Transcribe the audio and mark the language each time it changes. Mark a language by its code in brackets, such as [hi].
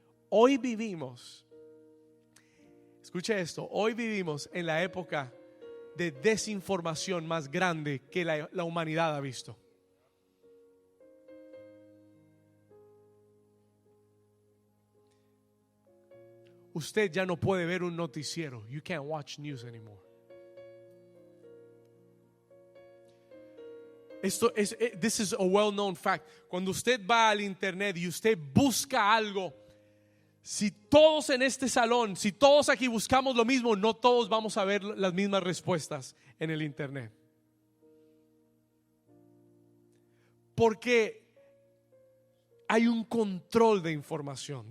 [es] Hoy vivimos, escuche esto, hoy vivimos en la época de desinformación más grande que la humanidad ha visto. Usted ya no puede ver un noticiero. [en] You can't watch news anymore. This is a well-known fact. [es] Cuando usted va al internet y usted busca algo, si todos en este salón, si todos aquí buscamos lo mismo, no todos vamos a ver las mismas respuestas en el internet. Porque hay un control de información.